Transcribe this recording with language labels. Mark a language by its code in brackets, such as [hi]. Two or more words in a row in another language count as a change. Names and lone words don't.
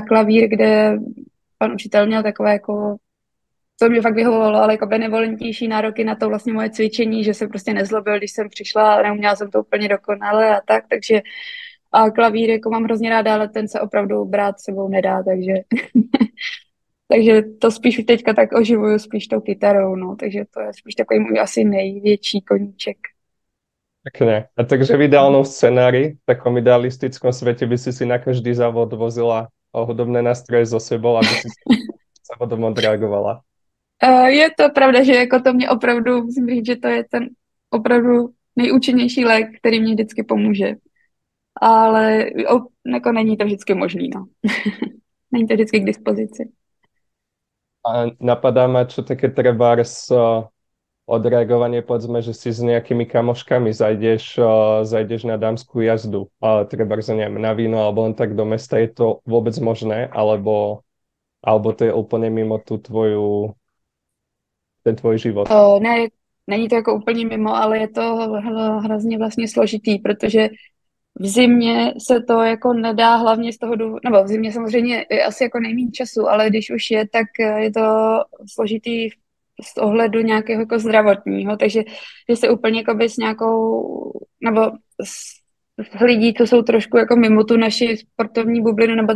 [cs] klavír, kde pan učitel měl takové jako, to mě fakt vyhovovalo, ale jako benevolentnější nároky na to vlastně moje cvičení, že se prostě nezlobil, když jsem přišla, neuměla jsem to úplně dokonale a tak, takže a klavír jako mám hrozně ráda, ale ten se opravdu brát sebou nedá, takže takže to spíš teďka tak oživuju spíš tou kytarou, no, takže to je spíš takový můj asi největší koníček. [sk] Pekne. A takže v ideálnom scenári, v takom idealistickom svete by si na každý závod vozila hudobné nástroje so sebou, aby si s závodom odreagovala. [cs] Je to pravda, že jako to mě opravdu, musím říct, že to je ten opravdu nejúčinnější lék, který mě vždycky pomůže. Ale jako není to vždycky možný, no. Není to vždycky k dispozici. [sk] A napadá ma, čo také trebárs odreagovanie, povedzme, že si s nejakými kamoškami zajdeš na dámskú jazdu, trebárs, neviem, na víno, alebo len tak do mesta, je to vôbec možné, alebo to je úplne mimo ten tvoj život? [cs] Ne, není to jako úplně mimo, ale je to hrozně vlastně složitý, protože v zimě se to jako nedá hlavně z toho důvodu, nebo v zimě samozřejmě je asi jako nejméně času, ale když už je, tak je to složitý z ohledu nějakého jako zdravotního, takže že se úplně jako s nějakou, nebo s lidí, co jsou trošku jako mimo tu naši sportovní bublinu nebo